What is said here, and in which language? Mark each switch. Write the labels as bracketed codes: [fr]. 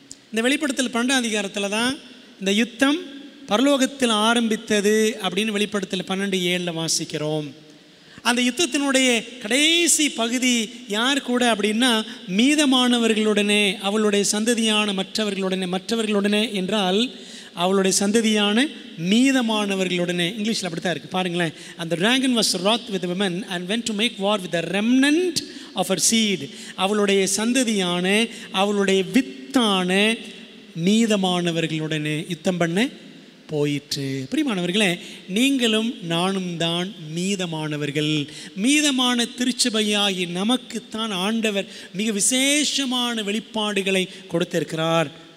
[ta] இந்த வெளிப்படுத்தல் 12ஆம் அதிகாரத்தில் தான் இந்த யுத்தம் பரலோகத்தில் ஆரம்பித்தது அப்படின்னு வெளிப்படுத்தல் 12:7 வாசிக்கிறோம். அந்த யுத்தத்தினுடைய கடைசி பகுதி யார் கூட அப்படின்னா, மீதமானவர்களுடனே, அவளுடைய சந்ததியான மற்றவர்களுடனே என்றால் அவளுடைய சந்ததியான மீதமானவர்களுடனே. இங்கிலீஷில் அப்படி தான் இருக்குது பாருங்களேன். அந்த [en] dragon was wroth with the women and went to make war with the remnant of her seed. [ta] அவளுடைய சந்ததியான, அவளுடைய வித்தான மீதமானவர்களுடனே யுத்தம் பண்ண போயிற்று. பிரியமானவர்களே, நீங்களும் நானும் தான் மீதமானவர்கள். மீதமான திருச்சபையாகி நமக்குத்தான் ஆண்டவர் மிக விசேஷமான வெளிப்பாடுகளை கொடுத்திருக்கிறார்.